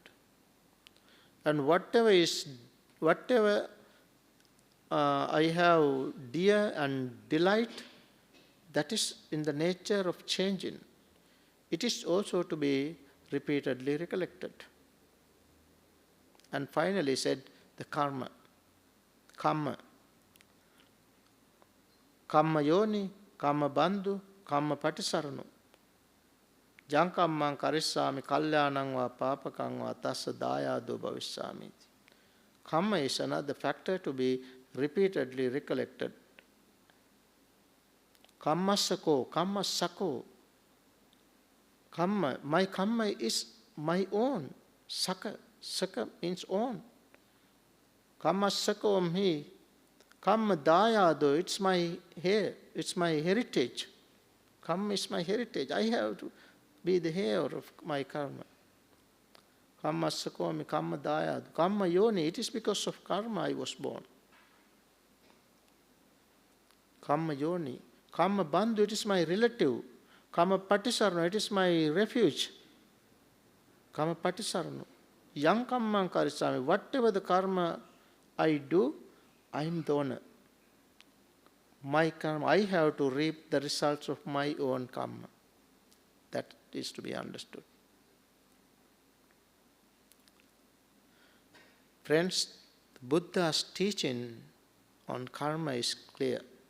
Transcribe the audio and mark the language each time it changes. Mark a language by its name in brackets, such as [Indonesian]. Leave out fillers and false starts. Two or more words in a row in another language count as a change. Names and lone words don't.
[English] And whatever I have dear and delight, that is in the nature of changing. It is also to be repeatedly recollected. And finally said the karma. Kamma. [Pali] Kamma yoni, kamma bandhu, kamma patisaranu. Jankammang karissami kalyanang va papakang va tassa dayado bhavishyami. [English] Kamma is another factor to be repeatedly recollected. [Pali] Kammasako, kammasako. [English] Kamma, my kamma is my own. Saka, saka means own. [Pali] Kammasako me. Kamma dayado, [English] it's my hair, it's my heritage. Kamma is my heritage. I have to be the heir of my karma. [Pali] Kamma sakomi, kamma dayad. Kamma yoni, [English] it is because of karma I was born. [Pali] Kamma yoni. Kamma bandhu, [English] it is my relative. [Pali] Kamma patisarno, [English] it is my refuge. [Pali] Kamma patisarno. Yang kammang karisami, [English] whatever the karma I do, I am the owner. My karma, I have to reap the results of my own karma. That is to be understood. Friends, Buddha's teaching on karma is clear.